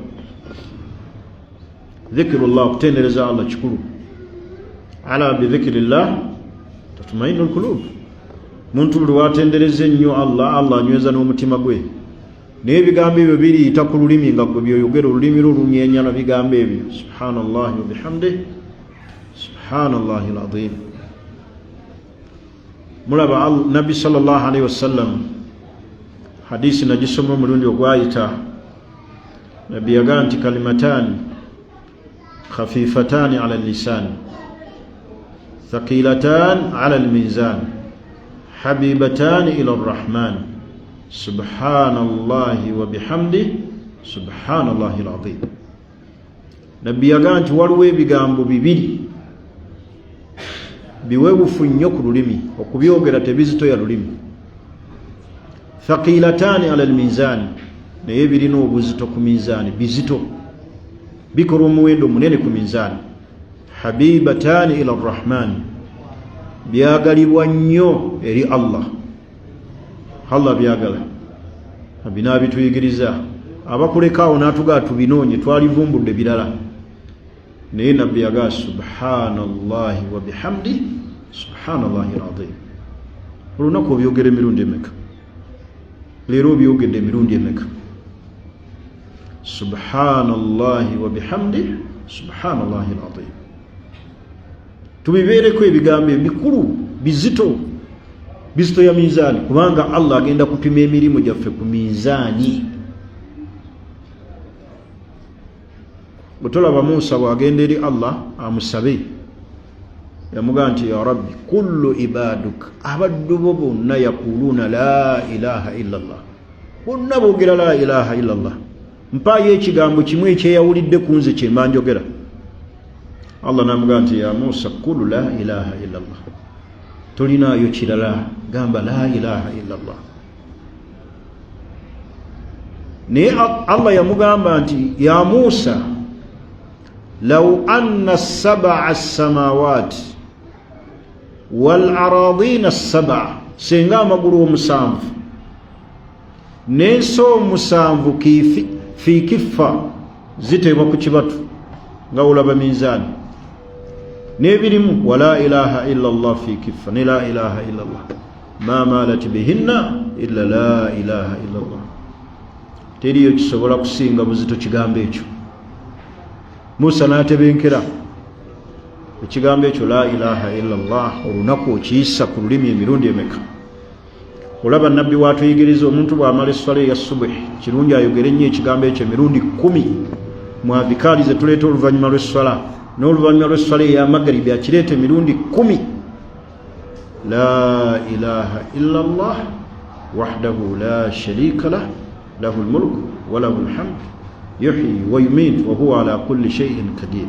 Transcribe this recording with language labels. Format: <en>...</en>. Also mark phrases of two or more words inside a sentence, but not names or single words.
<lg>Dhikirullah, okutendereza Allah kikulu.</lg> <ar>ألا بذكر الله تطمئن القلوب.</ar> <lg>Muntu buli watendereza ennyo Allah, Allah anyweza n'omutima gwe. Naye ebigambo ebyo biriyita ku lulimi nga gwe byoyogera, olulimi lwo lunyenyana bigambo ebyo.</lg> <ar>سبحان الله وبحمده، سبحان الله العظيم.</ar> <lg>Mulaba Nabbi</lg> <ar>صلى الله عليه وسلم,</ar> <lg>hadisi nagisoma omulundi ogwayita, Nabbi yagamba nti</lg> <ar>كلمتان خفيفتان على لسان ثقيلتان على الميزان حبيبتان إلى الرحمن سبحان الله وبحمده سبحان الله العظيم.</ar> <lg>Nabbi yagamba nti waliwo ebigambo bibiri biwebufu nnyo ku lulimi, okubyogera tebizitoya lulimi.</lg> <ar>ثقيلتان على الميزان,</ar> <lg>naye birina obuzito ku mizaani, bizito, bikola omuwendo munene ku mizaani.</lg> <ar>حبيبتان إلى الرحمن,</ar> <lg>byagalibwa nnyo eri Allah. Allah byagala, binaabituyigiriza. Abakulekaawo n'atugaa tubinoonye, twalivumbudde birala. Naye Nabbi yagamba</lg> <ar>سبحان الله وبحمده سبحان الله العظيم.</ar> <lg>Olunaku obyogera emirundi emeka? Leero obyogedde emirundi emeka?</lg> <ar>سبحان الله وبحمده سبحان الله العظيم.</ar> <lg>Tubibeereko ebigambo ebikulu, bizito, bizito ya mizaani, kubanga Allah agenda kupima emirimu gyaffe ku mizaani. Bwetolaba Musa bw'agenda eri Allah amusabe, yamugamba nti</lg> <ar>يا رب كل عبادك,</ar> <lg>abaddu bo bonna</lg> <ar>يقولون لا إله إلا الله,</ar> <lg>bonna boogera</lg> <ar>لا إله إلا الله,</ar> <lg>mpaayo ekigambo kimu ekyeyawulidde ku nze kye mba njogera. Allah n'amugamba nti</lg> <ar>يا موسى قل لا إله إلا الله,</ar> <lg>tolinaayo kirala, gamba</lg> <ar>لا إله إلا الله.</ar> <lg>Naye Allah yamugamba nti</lg> <ar>يا موسى لو أن السبع السماوات والأرضين السبع,</ar> <lg>senga amagulu omusanvu n'ensi omusanvu</lg> <ar>في كفة</ar> <lg>ziteebwa ku kibatu nga olaba mizaani, n'ebirimu</lg> <ar>ولا إله إلا الله في كفة,</ar> <lg>ne</lg> <ar>لا إله إلا الله ما مالت بهن إلا لا إله إلا الله.</ar> <lg>Teriyo kisobola kusinga buzito kigambo ekyo. Musa n'atebenkera ekigambo ekyo</lg> <ar>لا إله إلا الله</ar> <lg>olunaku okiyisa ku lulimi emirundi emeka? Olaba nabbi watuyigiriza omuntu bw'amala essala eya subuhi kirungi ayogere nnyo ekigambo ekyo emirundi 10 mu adhikaari ze tuleeta oluvannyuma lw'essala, n'oluvannyuma lw'essala eya magaribi akireeta emirundi 10.</lg> <ar>لا إله إلا الله وحده لا شريك له له الملك وله الحمد يحيي ويميت وهو على كل شيء قدير.</ar>